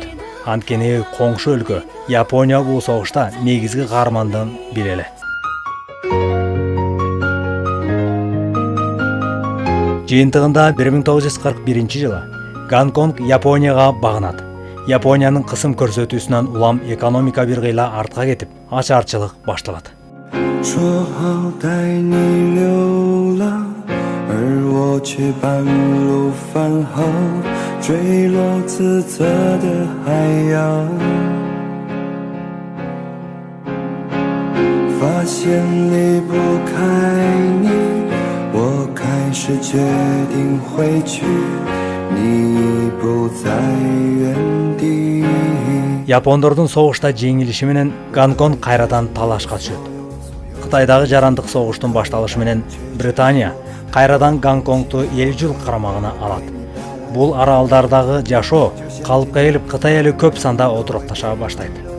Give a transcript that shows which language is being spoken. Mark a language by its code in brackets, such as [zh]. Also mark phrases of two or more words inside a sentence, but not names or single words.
[ky] Анткени коңшу өлкө Япония бул согушта негизги каармандын бири эле. Жыйынтыгында 1941-жылы Гонконг Японияга багынат. Япониянын кысым көрсөтүүсүнөн улам экономика бир кыйла артка кетип, ачарчылык башталат. [zh] 而我却半路返航，坠落自责的海洋，发现离不开你，我开始决定回去，你不在原地。 [ky] Япондордун согушта жеңилиши менен Гонконг кайрадан талашка түшөт. Кытайдагы жарандык согуштун башталышы менен Британия кайрадан Гонконгду эл жыл карамагына алат. Бул аралдардагы жашоо калыпка келип, Кытай эли көп санда отурукташа баштайт.